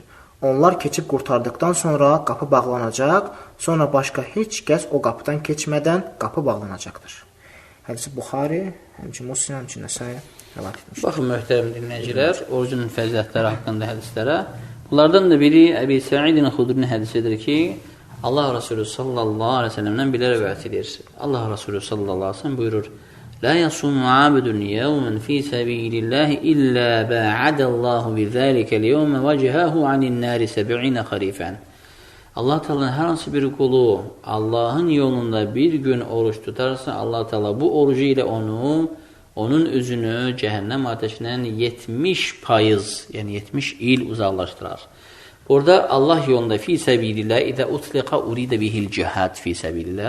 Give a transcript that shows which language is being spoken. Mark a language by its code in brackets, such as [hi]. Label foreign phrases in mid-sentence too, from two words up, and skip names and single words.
[az] Onlar keçib qurtardıqdan sonra qapı bağlanacaq, sonra başqa heç kəs o qapıdan keçmədən qapı bağlanacaqdır. Hədisi Buxari, həmçin Müslim, həmçin Nəsai rəvat etmişdir. Baxın, möhtərəm dinləyicilər, orucun fəzilətləri haqqında hədislərə. Bunlardan da biri Əbi Səidin Xudrinin hədisidir ki, Allah Resulü [ar] صلى الله عليه وسلم'dən [az] belə rəvayət edir. Allah Resulü [ar] صلى الله عليه وسلم [az] buyurur: [ar] "لا يصوم عبد يوما في سبيل الله إلا باعد الله بذلك اليوم وجهه عن النار 70 خريفا." [az] Allah Teala'nın hər hansı bir qulu Allahın yolunda bir gün oruç tutarsa, Allah Teala bu orucu ilə onun üzünü cəhənnəm ateşindən 70%, yəni 70 il uzaqlaşdırar. Burada Allah yolunda [ar] في سبيل الله، إذا أطلق أريد به الجهاد في سبيل الله.